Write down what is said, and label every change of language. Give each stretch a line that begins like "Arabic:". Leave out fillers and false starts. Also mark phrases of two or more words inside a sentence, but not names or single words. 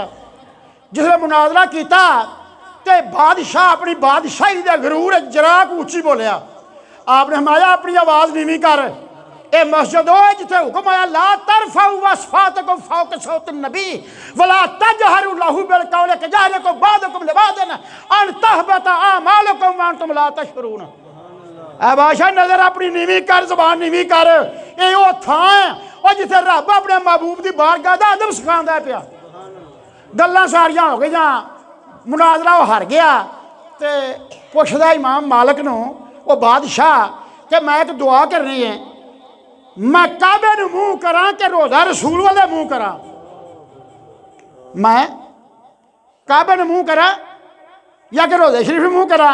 Punjabi: جسلے مناظرہ کیا تو بادشاہ اپنی بادشاہی دے غرور ذرا اچی بولیا آپنے ہمایا اپنی آواز نیوی کر اے مسجد ہو جتھے حکم آیا
Arabic: لا ترفعوا أصواتكم فوق صوت النبي ولا تجهروا له بالقول كجهر بعضكم لبعض أن تحبط أعمالكم وأنتم لا تشعرون.
Punjabi: اے بادشاہ نظر اپنی نیوی کر زبان نیوی کر یہ وہ تھاں ہے اور جتھے رب اپنے محبوب کی بارگاہ دا ادب سکھاندا پیا. گلاں ساریاں ہو گئیاں مناظرہ ہار گیا تو پچھدا امام مالک نوں وہ بادشاہ کہ میں ایک دعا کرنی ہے میں کعبے نوں منہ کرا کہ روضہ رسول والے منہ کرا میں کعبے نوں منہ کرا یا کہ روضے شریف نوں منہ کرا.